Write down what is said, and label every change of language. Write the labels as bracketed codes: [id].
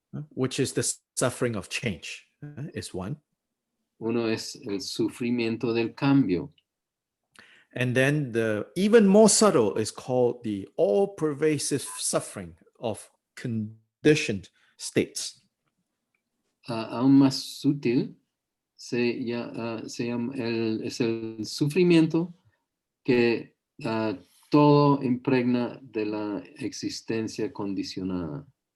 [en] Which is the suffering of change, is one. [es] Uno es el sufrimiento del cambio. [en] And then the even more subtle is called the all-pervasive suffering of conditioned states. [es] Aún más sutil se llama es el sufrimiento que todo impregna de la existencia condicionada.